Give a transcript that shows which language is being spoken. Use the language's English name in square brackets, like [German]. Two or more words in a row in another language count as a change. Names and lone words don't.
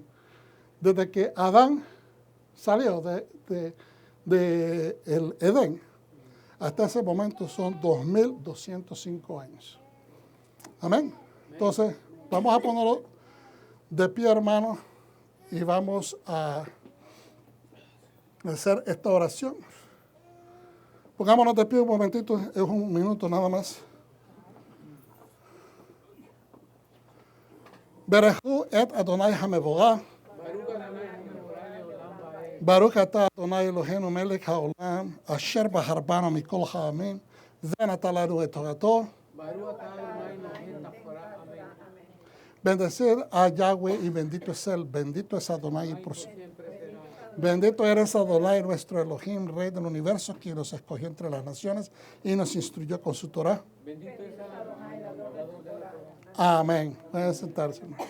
[Spanish] Desde que Adán salió de el Edén, hasta ese momento son 2205 años. Amén. Entonces, vamos a ponerlo de pie, hermanos, y vamos a hacer esta oración. Pongámonos de pie un momentito, es un minuto nada más. [Hebrew] ברכו את אדוני המבורך. ברוך אתה אדוני אלוהינו מלך העולם אשר בחר בנו מכל העמים, ונתן לנו את תורתו. [Spanish] Bendecid a Yahweh y bendito es Él, bendito es Adonai por siempre. Bendito eres Adonai, nuestro Elohim, Rey del universo, quien nos escogió entre las naciones y nos instruyó con su Torah. Amén. Pueden sentarse.